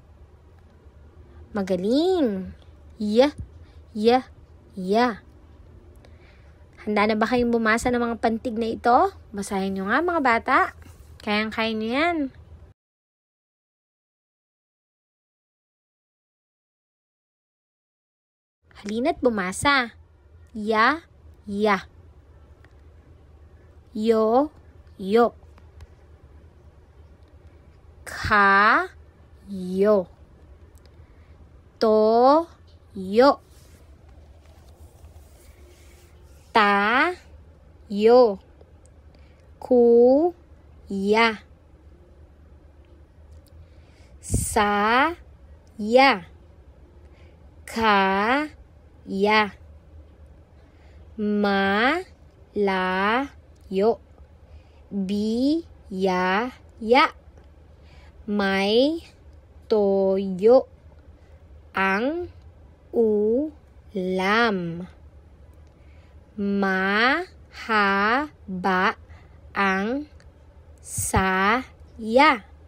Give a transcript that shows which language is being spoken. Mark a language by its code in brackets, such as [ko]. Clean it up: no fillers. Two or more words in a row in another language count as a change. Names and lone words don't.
[tl] Magaling! Ya, ya, ya. Handa na ba kayong bumasa ng mga pantig na ito? Basahin nyo nga mga bata. Kayang-kaya nyo yan. Halina't bumasa. Ya, ya. Yo, yo. Ka, yo. To, yo. Ta, yo. Ku, ya. Sa, ya. Ka, ya. Ma, la, yo. Bi, ya, ya. May toyo ang ulam. Mahaba ang saya.